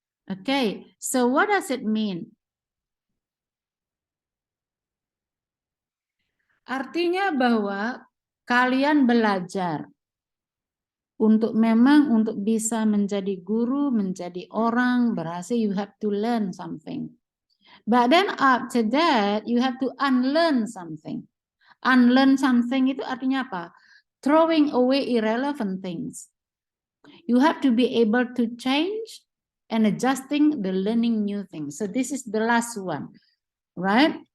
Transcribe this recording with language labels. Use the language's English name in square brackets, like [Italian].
[English] Okay, so what does it mean? [Indonesian] Artinya bahwa kalian belajar untuk bisa menjadi guru, menjadi orang berhasil, [English] you have to learn something. But then after that, you have to unlearn something. Unlearn something [Indonesian] itu artinya apa? [English] Throwing away irrelevant things. You have to be able to change and adjusting the learning new things. So this is the last one, right?